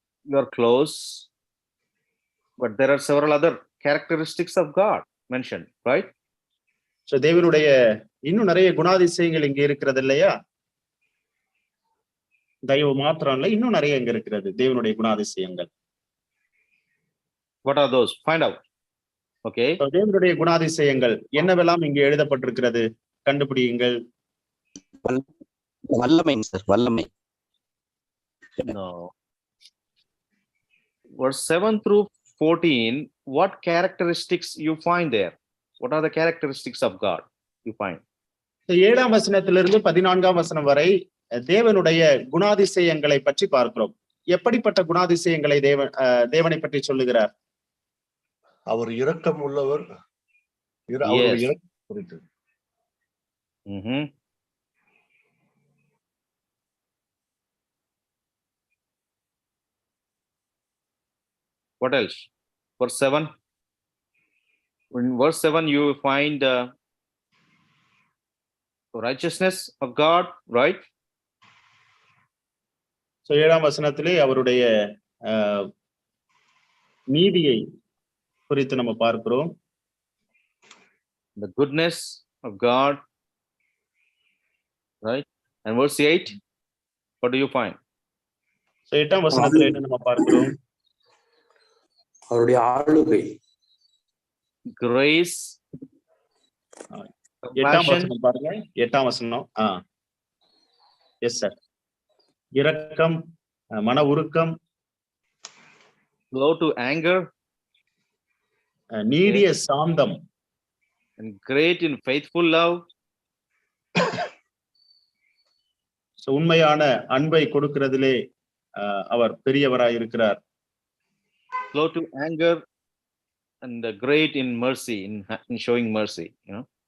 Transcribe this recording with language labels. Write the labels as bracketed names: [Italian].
[English] You are close, but there are several other characteristics of God mentioned, right? [Tamil] So தேவனுடைய இன்னும் நிறைய குணாதிசயங்கள் இங்க இருக்கிறது இல்லையா? தயவு மாத்திரம் இல்ல, இன்னும் நிறைய இங்க இருக்கிறது தேவனுடைய குணாதிசயங்கள். [English] What are those? Find out. Okay. [Tamil] So தேவனுடைய குணாதிசயங்கள் என்னவெல்லாம் இங்கே எழுதப்பட்டிருக்கிறது? கண்டுபிடியுங்கள். வல்லமை சார், வல்லமை. [English] No. Verse 7 through 14, what characteristics you find there? What are the characteristics of God you find? [Tamil] 7ஆம் வசனத்திலிருந்து 14ஆம் வசனம் வரை தேவனுடைய குணாதிசயங்களை பற்றி பார்க்கிறோம். எப்படிப்பட்ட குணாதிசயங்களை தேவனை பற்றி சொல்லுகிறார்? அவர் இரக்கம் உள்ளவர். [English] Yes. [Tamil] அவருடைய இரக்கம் குறித்து. [English] What else? Verse 7. In verse 7, you find righteousness of God, right? [Tamil] So 7ஆம் வசனத்திலே அவருடைய நீதியை குறித்து நம்ம பார்க்கிறோம். [English] The goodness of God, right? And verse 8, what do you find? [Tamil] So 8ஆம் வசனத்திலே என்ன நம்ம பார்க்கிறோம்? அவருடைய ஆளுகை. [English] Grace. [Tamil] 8ஆம் வசனம் பாருங்க. 8ஆம் வசனம். Yes sir. இரக்கம், மன உருக்கம், [English] slow to anger, [Tamil] நீடிய சாந்தம், [English] and great in faithful love. [Tamil] உண்மையான அன்பை கொடுக்கிறதிலே அவர் பெரியவராய் இருக்கிறார். [English] Slow to anger and great in mercy, in showing mercy, you know.